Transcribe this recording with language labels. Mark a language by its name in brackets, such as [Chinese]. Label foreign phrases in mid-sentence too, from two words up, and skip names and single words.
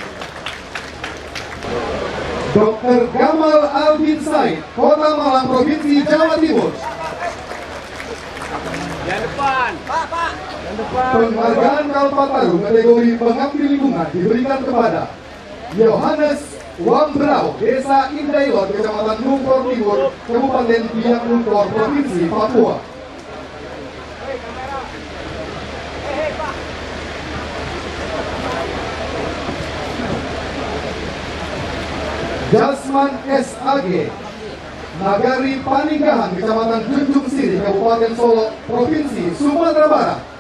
[Indonesian] Dr. Gamal Albin Said, Kota Malang, Provinsi Jawa Timur. Penghargaan Kalpataru kategori pengabdi lingkungan diberikan kepada Yohanes Wambrau, Desa Indailot, Kecamatan Nungkor Timur, Kabupaten Biak Nungkor, Provinsi Papua. Jasman SAG, Nagari Paninggahan, Kecamatan Junjung Siri, Kabupaten Solo, Provinsi Sumatera Barat.